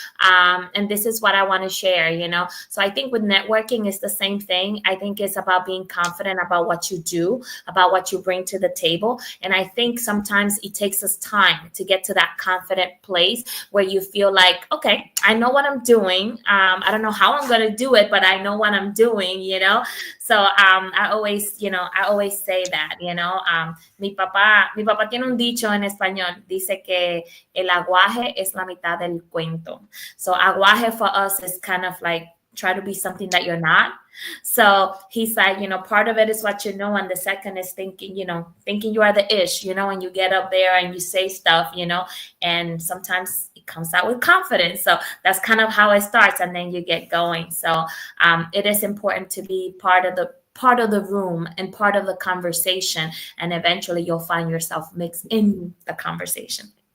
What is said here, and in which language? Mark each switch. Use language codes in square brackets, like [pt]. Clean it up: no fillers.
[en] And this is what I want to share. So I think with networking, it's the same thing. I think it's about being confident about what you do. about what you bring to the table. And I think sometimes it takes us time to get to that confident place where you feel like, okay, I know what I'm doing. I don't know how I'm going to do it, but I know what I'm doing, you know? So I always say that, you know, [es] mi papá tiene un dicho en español, dice que el aguaje es la mitad del cuento. [en] So aguaje for us is kind of like try to be something that you're not. So he's like, you know, part of it is what you know, and the second is thinking you are the ish, you know, and you get up there and you say stuff, you know, and sometimes it comes out with confidence. So that's kind of how it starts, and then you get going. So it is important to be part of the room and part of the conversation, and eventually you'll find yourself mixed in the conversation.